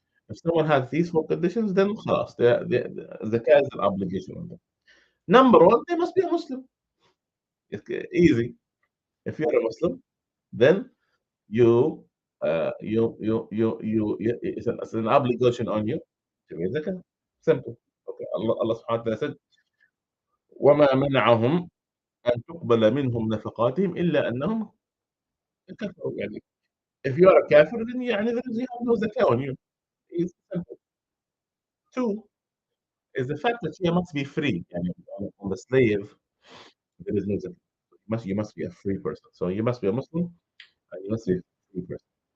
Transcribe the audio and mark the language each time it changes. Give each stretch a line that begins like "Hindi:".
English: If someone has these four conditions, then خلاص, zakah is an obligation on them. Number one, they must be a Muslim. It's easy. If you're a Muslim, then you it's an obligation on you to pay zakah. Simple. Okay. Allah subhanahu wa ta'ala said,
Arabic: وَمَا مَنَعَهُمْ أن تقبل منهم نفقاتهم إلا أنهم كفروا.
English: يعني if you are a kafir, then يعني there is you have no zakah on you. It's simple. Two is the fact that you must be free. يعني on the slave, there is no zakah. You must be a free person. So you must be a Muslim and you must be a free person.